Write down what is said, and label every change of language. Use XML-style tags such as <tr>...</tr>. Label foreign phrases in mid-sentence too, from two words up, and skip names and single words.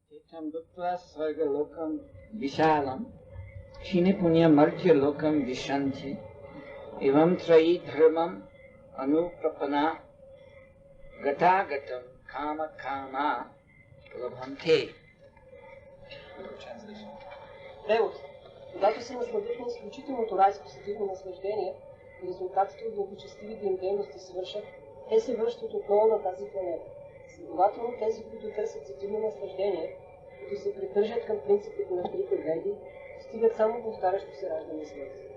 <sa>तं भुक्त्वा स्वर्ग लोकं विशालं क्षीणे पुण्ये मर्त्य लोकं विशन्ति एवं त्रयी धर्मम् अनुप्रपन्ना गत गतं काम कामा लभन्ते.</sa> <bg>Превод. Когато се насладят на изключителното райско сетивно наслаждение и резултатите от благочестивите им дейности свършат, те се връщат отново на тази планета. Следователно тези, които търсят сетивно наслаждение, които се придържат към принципите на трите веди, стигат само повтарящо се раждане и смърт.</bg>